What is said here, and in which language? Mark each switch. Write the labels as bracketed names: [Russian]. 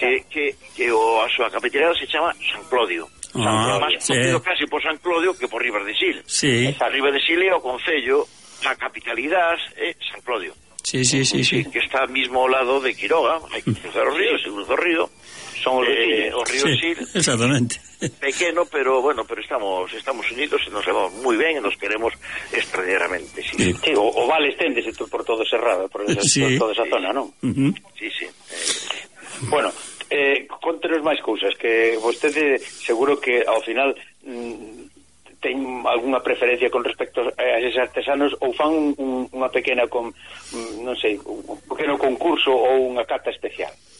[Galician] Que a súa capitalidade se chama San Clodio. Casi por San Clodio que por Ribas de Sil. Sí. Ribas de Sil é o concello, a capitalidade é San Clodio. Sí. Que está mismo ao lado de Quiroga, hai que cruzar o río, son o río Sil. Exactamente. Pequeno, pero bueno, pero estamos unidos, [Spanish] nos llevamos muy bien y nos queremos extraordinariamente. Sí. [Galician] O Val esténdese por todo Serrada, por toda esa zona, ¿no? [Spanish] Bueno, contenos más cosas, que usted seguro que al final [Galician] ten alguna preferencia con respecto a esos artesanos, ou fan unha pequena, con non sei, un pequeno concurso ou unha cata especial?